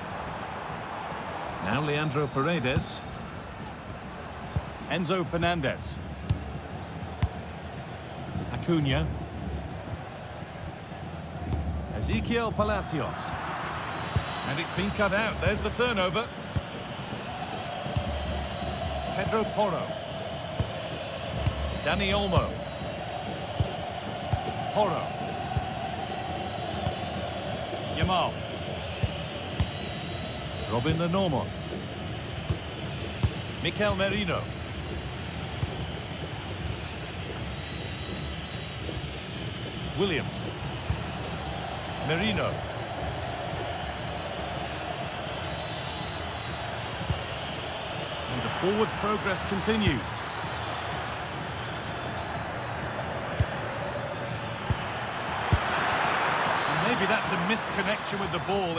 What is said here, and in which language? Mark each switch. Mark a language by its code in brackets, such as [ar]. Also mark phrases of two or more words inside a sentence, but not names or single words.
[en] Now Leandro Paredes. Enzo Fernandez. Acuna. Ezequiel Palacios. And it's been cut out. There's the turnover. Pedro Porro. Dani Olmo. Porro. Yamal. Robin Lenormand. Mikel Merino. Williams. Merino. And the forward progress continues. And maybe that's a misconnection with the ball.